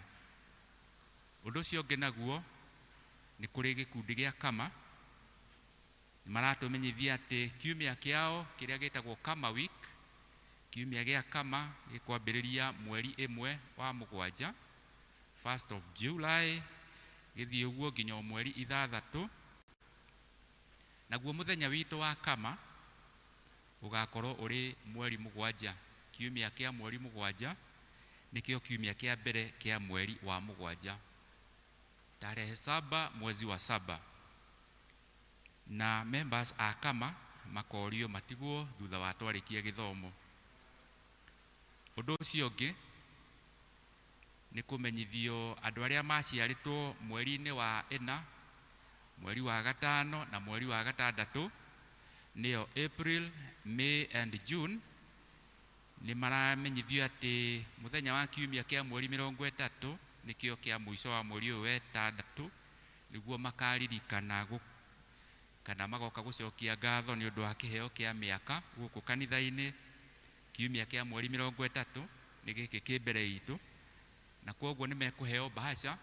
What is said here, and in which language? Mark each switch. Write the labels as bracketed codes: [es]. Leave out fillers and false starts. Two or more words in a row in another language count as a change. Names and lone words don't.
[ki] Ũndũ ũcio ũngĩ naguo nĩ kũrĩ gĩkundi gĩa Kama, nĩ maratũmenyithia atĩ kiumia kĩao kĩrĩa gĩtagwo Kama Week, kiumia gĩa Kama gĩkwambĩrĩria mweri 1 wa 7, [en] 1st of July, [ki] gĩthiĩ ũguo nginya mweri 6. Naguo mũthenya witũ wa Kama ũgakorwo ũrĩ mweri 7, kiumia kĩa mweri 7 nĩkĩo kiumia kĩa mbere kĩa mweri wa 7, [sw] tarehe 7 mwezi wa 7. [ki] Na members a Kama makorio matigwo thutha wa twarĩkia gĩthomo. Ũndũ ũcio ũngĩ nĩ kũmenyithio andũ arĩa maciarĩtwo mweri-inĩ wa 4, mweri wa 5 na mweri wa [en] 6, nĩyo April, May and June, [ki] nĩ maramenyithio atĩ mũthenya wa kiumia kĩa mweri 30 nĩkĩo kĩa mũico wa mweri ũyũ wa 6, nĩguo makaririkana kana magoka gucokia ngatho ni undu wa kiheo kia miaka guku kanitha-ini kiumia kia mweri 30 ni giki ki mbere itu, na koguo ni mekuheo bahasha.